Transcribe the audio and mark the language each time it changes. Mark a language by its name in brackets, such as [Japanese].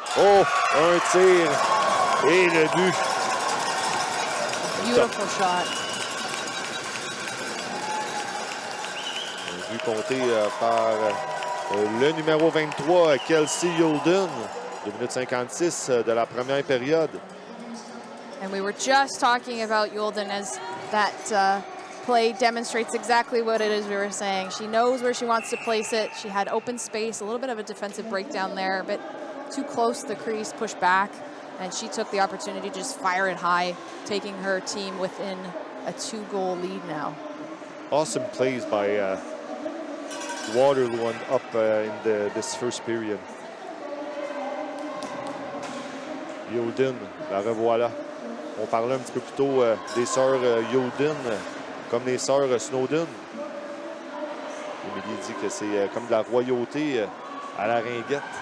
[French] Oh! Un tir. Et le but. [English] Beautiful shot. [French] Un but compté par le numéro 23, Kelsey Youlden. 2 minutes 56 de la première période. [English] And we were just talking about Youlden as that play demonstrates exactly what it is we were saying. She knows where she wants to place it. She had open space, a little bit of a defensive breakdown there, a bit too close to the crease, push back, and she took the opportunity to just fire it high, taking her team within a 2-goal lead now. Awesome plays by Waterloo up in this first period. [French] Yoden, la revoilà. On parlait un petit peu plus tôt des sœurs Yoden, comme les sœurs Snowden. Émilie dit que c'est comme de la royauté à la ringuette.